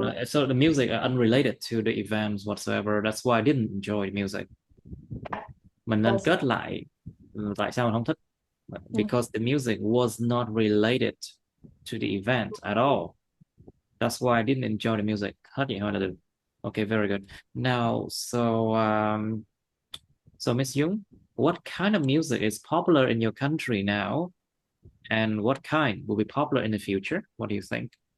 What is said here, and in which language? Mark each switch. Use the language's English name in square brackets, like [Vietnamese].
[English] so the music are unrelated to the events whatsoever. That's why I didn't enjoy music. [Vietnamese] Mình nên kết lại tại sao mình không thích, [English] because the music was not related to the event at all. That's why I didn't enjoy the music. [Vietnamese] Hết vậy thôi là được. [English] Okay, very good. Now, so Miss Jung, what kind of music is popular in your country now, and what kind will be popular in the future? What do you think?